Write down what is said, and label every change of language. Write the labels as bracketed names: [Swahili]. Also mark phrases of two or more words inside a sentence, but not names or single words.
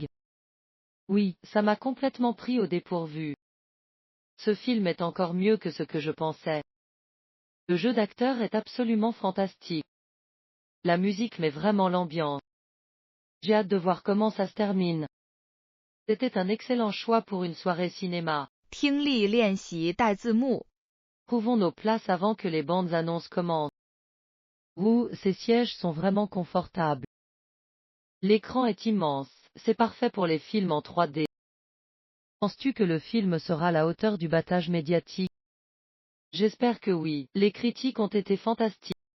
[French] Oui, ça m'a complètement pris au dépourvu. Ce film est encore mieux que ce que je pensais. Le jeu d'acteur est absolument fantastique. La musique met vraiment l'ambiance. J'ai hâte de voir comment ça se termine. C'était un excellent choix pour une soirée cinéma. [Chinese] 听力练习带字幕 [French] Trouvons nos places avant que les bandes annonces commencent. Ouh, ces sièges sont vraiment confortables. L'écran est immense, c'est parfait pour les films en 3D. Penses-tu que le film sera à la hauteur du battage médiatique? J'espère que oui, les critiques ont été fantastiques.